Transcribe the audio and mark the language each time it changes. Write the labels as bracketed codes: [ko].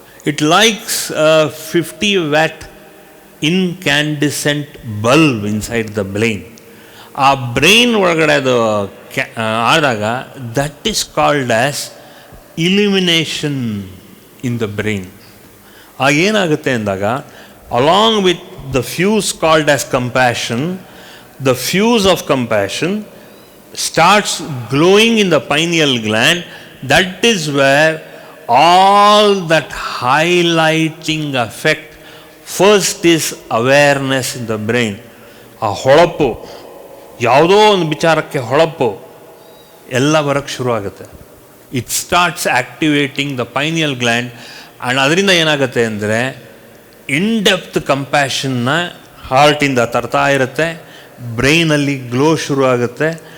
[en] It likes 50 watt incandescent bulb inside the brain. [kn] ಆ brain ಒಳಗಡೆ ಅದು ಆದಾಗ [en] That is called as illumination in the brain. [kn] ಆಗೇನಾಗುತ್ತೆ ಅಂದಾಗ [en] Along with the fuse called as compassion, the fuse of compassion starts glowing in the pineal gland. That is where all that highlighting effect, first is awareness in the brain. [kn] ಆ ಹೊಳಪು, ಯಾವುದೋ ಒಂದು ವಿಚಾರಕ್ಕೆ ಹೊಳಪು ಎಲ್ಲ ಬರೋಕ್ಕೆ ಶುರು ಆಗುತ್ತೆ. [en] It starts activating the pineal gland. [kn] And ಅದರಿಂದ ಏನಾಗುತ್ತೆ ಅಂದರೆ ಇನ್ ಡೆಪ್ತ್ ಕಂಪ್ಯಾಷನ್ನ ಹಾರ್ಟಿಂದ ತರ್ತಾ ಇರುತ್ತೆ, ಬ್ರೈನಲ್ಲಿ ಗ್ಲೋ ಶುರು ಆಗುತ್ತೆ.